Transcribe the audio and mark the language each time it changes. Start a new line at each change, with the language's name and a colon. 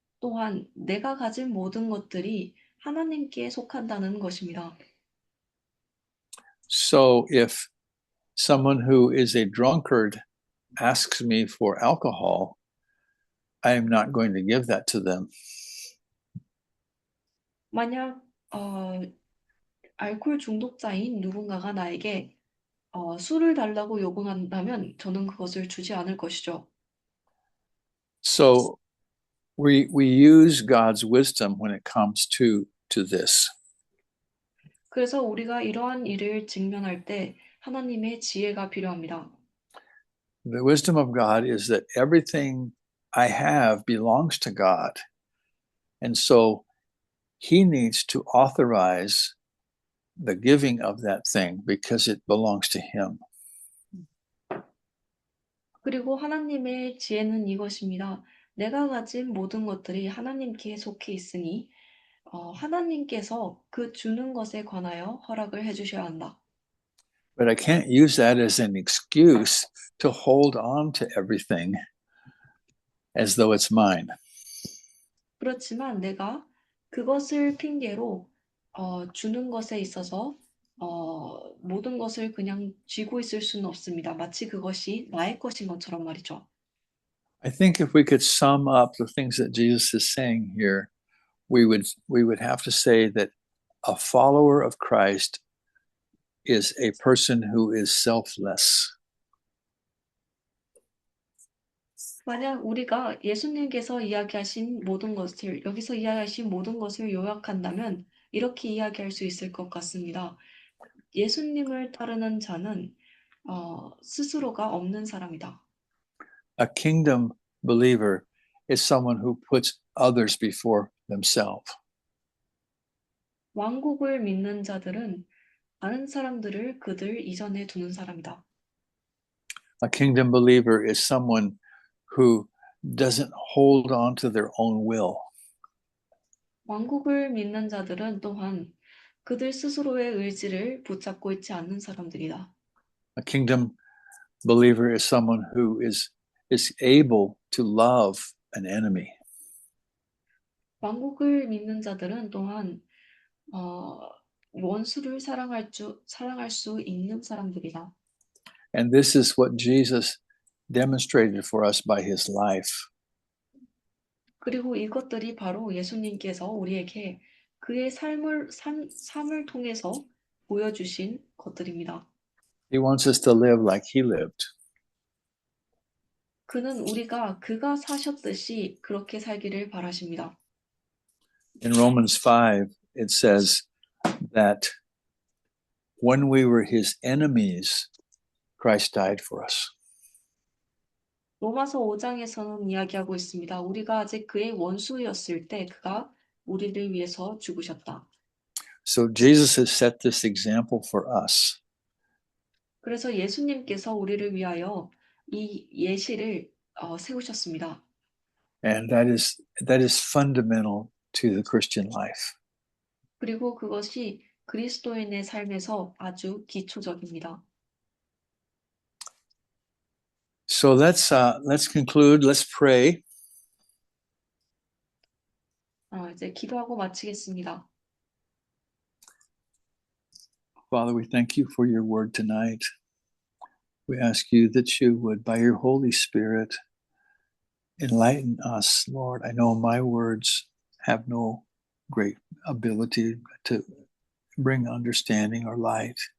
Korean: 또한 내가 가진 모든 것들이 하나님께 속한다는 것입니다.
English: So if someone who is a drunkard asks me for alcohol, I am not going to give that to them.
Korean: 만약 알코올 중독자인 누군가가 나에게 술을 달라고 요구한다면 저는 그것을 주지 않을 것이죠.
English: So we use God's wisdom when it comes to this.
Korean: 그래서 우리가 이러한 일을 직면할 때 하나님의 지혜가 필요합니다.
English: The wisdom of God is that everything I have belongs to God. And so he needs to authorize the giving of that thing because it belongs to him.
Korean: 그리고 하나님의 지혜는 이것입니다. 내가 가진 모든 것들이 하나님께 속해 있으니 하나님께서 그 주는 것에 관하여 허락을 해주셔야 한다.
English: But I can't use that as an excuse to hold on to everything as though it's mine.
Korean: 그렇지만 내가 그것을 핑계로 주는 것에 있어서 모든 것을 그냥 쥐고 있을 수는 없습니다. 마치 그것이 나의 것인 것처럼 말이죠.
English: I think if we could sum up the things that Jesus is saying here, we would have to say that a follower of Christ is a person who is selfless.
Korean: 만약 우리가 예수님께서 이야기하신 모든 것을 여기서 이야기하신 모든 것을 요약한다면 이렇게 이야기할 수 있을 것 같습니다. 예수님을 따르는 자는 스스로가 없는 사람이다.
English: A kingdom believer is someone who puts others before themselves.
Korean: 왕국을 믿는 자들은 다른 사람들을 그들 이전에 두는 사람이다.
English: A kingdom believer is someone who doesn't hold on to their own will.
Korean: 왕국을 믿는 자들은 또한 그들 스스로의 의지를 붙잡고 있지 않는 사람들이다.
English: A kingdom believer is someone who is able to love an enemy.
Korean: 왕국을 믿는 자들은 또한 원수를 사랑할 수 있는 사람들이다.
English: And this is what Jesus demonstrated for us by his life.
Korean: 그리고 이것들이 바로 예수님께서 우리에게 그의 삶을 통해서 보여주신 것들입니다.
English: He wants us to live like he lived.
Korean: 그는 우리가 그가 사셨듯이 그렇게 살기를 바라십니다.
English: In Romans 5, it says that when we were his enemies, Christ died for us.
Korean: 로마서 5장에서는 이야기하고 있습니다. 우리가 아직 그의 원수였을 때 그가 우리를 위해서 죽으셨다.
English: So Jesus has set this example for us.
Korean: 그래서 예수님께서 우리를 위하여 이 예시를 세우셨습니다.
English: And that is fundamental to the Christian life.
Korean: 그리고 그것이 그리스도인의 삶에서 아주 기초적입니다.
English: So let's conclude. Let's pray.
Korean: 이제 기도하고 마치겠습니다.
English: Father, we thank you for your word tonight. We ask you that you would, by your Holy Spirit, enlighten us, Lord. I know my words have no great ability to bring understanding or light.